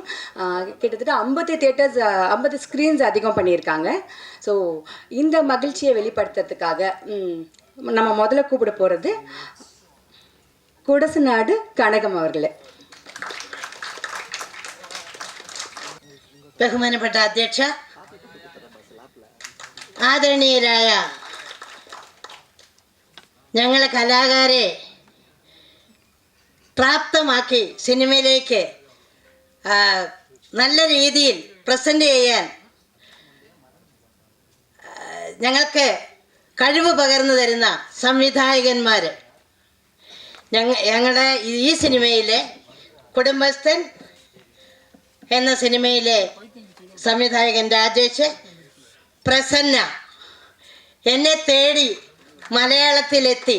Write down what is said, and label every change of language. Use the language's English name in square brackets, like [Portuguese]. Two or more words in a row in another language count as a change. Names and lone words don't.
[Tamil] கிட்டத்தட்ட 50 தியேட்டர்ஸ், 50 ஸ்க்ரீன்ஸ் அதிகம் பண்ணியிருக்காங்க. ஸோ இந்த மகிழ்ச்சியை வெளிப்படுத்துறதுக்காக நம்ம முதல்ல கூப்பிட போகிறது குடசநாடு கனகம் அவர்களே. [Malayalam] ബഹുമാനപ്പെട്ട അധ്യക്ഷ, ആദരണീയരായ ഞങ്ങളെ കലാകാരെ പ്രാപ്തമാക്കി സിനിമയിലേക്ക് നല്ല രീതിയിൽ പ്രസൻറ്റ് ചെയ്യാൻ ഞങ്ങൾക്ക് കഴിവ് പകർന്നു തരുന്ന സംവിധായകന്മാർ, ഞങ്ങളുടെ ഈ സിനിമയിലെ കുടുംബസ്ഥൻ എന്ന സിനിമയിലെ സംവിധായകൻ രാജേഷ്, പ്രസന്ന എന്നെ തേടി മലയാളത്തിലെത്തി.